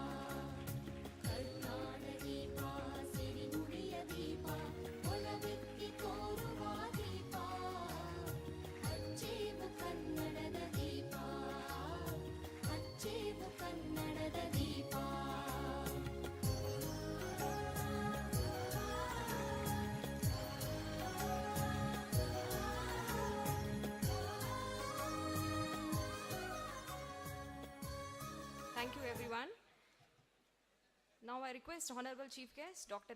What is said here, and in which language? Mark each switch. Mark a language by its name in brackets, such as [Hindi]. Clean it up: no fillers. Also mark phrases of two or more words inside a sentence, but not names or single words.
[Kannada] ಕರುನಾಡ ದೀಪ ಸಿರಿನುಡಿಯ ದೀಪ ಒಲವೆತ್ತಿ ತೋರುವ ದೀಪ ಹಚ್ಚೇವು ಕನ್ನಡದ ದೀಪ ಹಚ್ಚೇವು ಕನ್ನಡದ ದೀಪ [English] Thank you, everyone. Now I request Honorable Chief Guest, Dr.